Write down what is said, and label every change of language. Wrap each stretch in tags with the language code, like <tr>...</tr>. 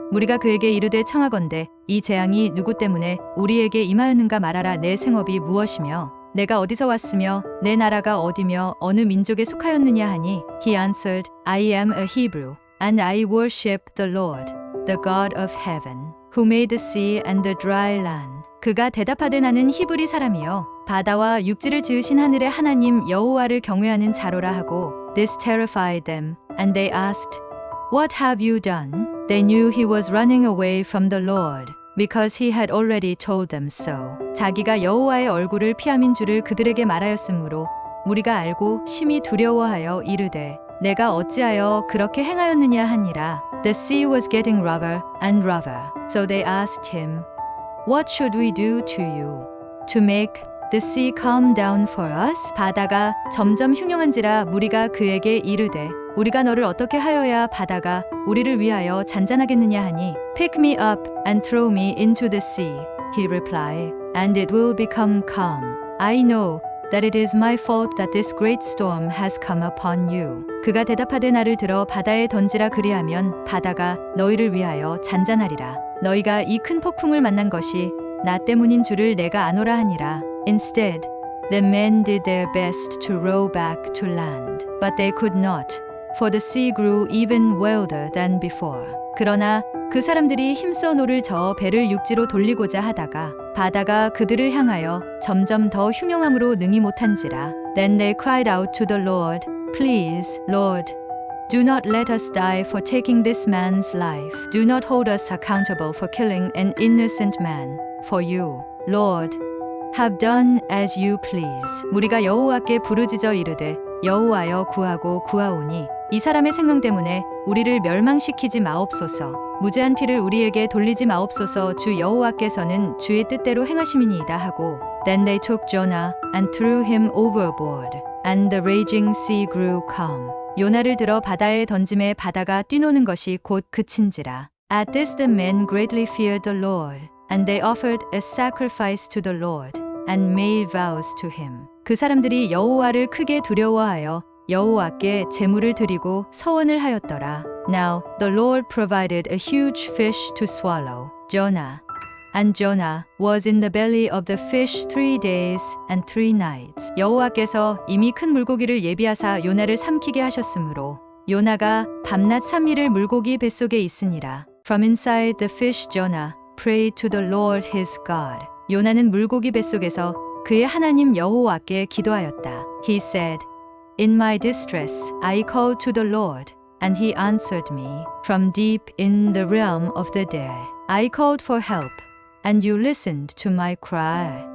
<ko>우리가 그에게 이르되 청하건대 이 재앙이 누구 때문에 우리에게 임하였는가 말하라. 내 생업이 무엇이며 내가 어디서 왔으며 내 나라가 어디며 어느 민족에 속하였느냐 하니</ko> <en>He answered, I am a Hebrew, and I worship the Lord, the God of heaven, who made the sea and the dry land.</en> <ko>그가 대답하되 나는 히브리 사람이요 바다와 육지를 지으신 하늘의 하나님 여호와를 경외하는 자로라 하고</ko> <en>This terrified them, and they asked, What have you done? They knew he was running away from the Lord, because he had already told them so.</en> <ko>자기가 여호와의 얼굴을 피함인 줄을 그들에게 말하였으므로 무리가 알고 심히 두려워하여 이르되 내가 어찌하여 그렇게 행하였느냐 하니라.</ko> <en>The sea was getting rougher and rougher. So they asked him, What should we do to you to make the sea calm down for us?</en> <ko>바다가 점점 흉흉한지라 무리가 그에게 이르되 우리가 너를 어떻게 하여야 바다가 우리를 위하여 잔잔하겠느냐 하니</ko> <en>Pick me up and throw me into the sea, he replied, and it will become calm. I know that it is my fault that this great storm has come upon you.</en> <ko>그가 대답하되 나를 들어 바다에 던지라. 그리하면 바다가 너희를 위하여 잔잔하리라. 너희가 이 큰 폭풍을 만난 것이 나 때문인 줄을 내가 아노라 하니라.</ko> <en>Instead, the men did their best to row back to land, but they could not. For the sea grew even wilder than before.</en> <ko>그러나 그 사람들이 힘써 노를 저어 배를 육지로 돌리고자 하다가 바다가 그들을 향하여 점점 더 흉용함으로 능히 못한지라.</ko> <en>Then they cried out to the Lord, Please, Lord, do not let us die for taking this man's life. Do not hold us accountable for killing an innocent man. For you, Lord, have done as you please.</en> <ko>무리가 여호와께 부르짖어 이르되 여호와여 구하고 구하오니 이 사람의 생명 때문에 우리를 멸망시키지 마옵소서. 무죄한 피를 우리에게 돌리지 마옵소서. 주 여호와께서는 주의 뜻대로 행하심이니이다 하고</ko> <en>Then they took Jonah and threw him overboard, and the raging sea grew calm.</en> <ko>요나를 들어 바다에 던짐에 바다가 뛰노는 것이 곧 그친지라.</ko> <en>At this the men greatly feared the Lord, and they offered a sacrifice to the Lord, and made vows to him.</en> <ko>그 사람들이 여호와를 크게 두려워하여 여호와께 제물을 드리고 서원을 하였더라.</ko> <en>Now the Lord provided a huge fish to swallow Jonah, And Jonah was in the belly of the fish 3 days and 3 nights.</en> <ko>여호와께서 이미 큰 물고기를 예비하사 요나를 삼키게 하셨으므로 요나가 밤낮 3일을 물고기 뱃속에 있으니라.</ko> <en>From inside the fish Jonah prayed to the Lord his God.</en> <ko>요나는 물고기 뱃속에서 그의 하나님 여호와께 기도하였다.</ko> <en>He said, In my distress I called to the Lord, and he answered me. From deep in the realm of the dead I called for help, and you listened to my cry.</en>